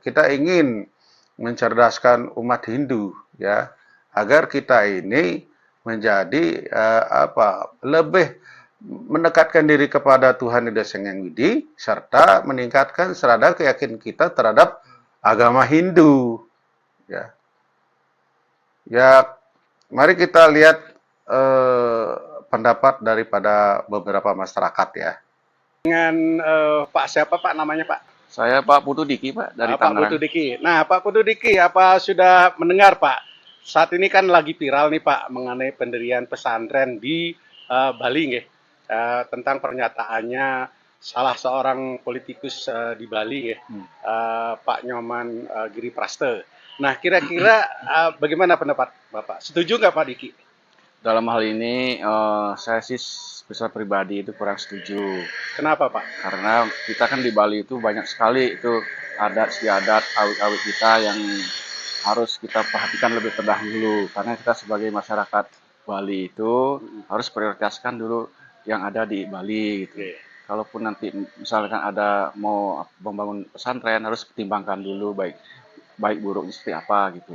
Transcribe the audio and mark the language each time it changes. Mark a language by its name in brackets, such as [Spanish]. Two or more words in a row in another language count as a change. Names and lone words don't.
[Indonesian] Kita ingin mencerdaskan umat Hindu ya, agar kita ini menjadi lebih mendekatkan diri kepada Tuhan Ida Sang Hyang Widi serta meningkatkan serada keyakinan kita terhadap agama Hindu ya. Ya, mari kita lihat pendapat daripada beberapa masyarakat ya. Dengan Pak siapa Pak namanya Pak? Saya Pak Putu Diki Pak dari Pak Tangerang. Putu Diki. Nah Pak Putu Diki, apa sudah mendengar Pak? Saat ini kan lagi viral nih Pak mengenai pendirian pesantren di Bali nggih. Tentang pernyataannya salah seorang politikus di Bali nggih. Pak Nyoman Giripraste. Nah kira-kira bagaimana pendapat Bapak? Setuju nggak Pak Diki? Dalam hal ini saya sih secara pribadi itu kurang setuju. Kenapa Pak? Karena kita kan di Bali itu banyak sekali itu adat istiadat awit-awit kita yang harus kita perhatikan lebih terdahulu. Karena kita sebagai masyarakat Bali itu harus prioritaskan dulu yang ada di Bali gitu. Kalaupun nanti misalkan ada mau membangun pesantren harus pertimbangkan dulu baik buruknya seperti apa gitu.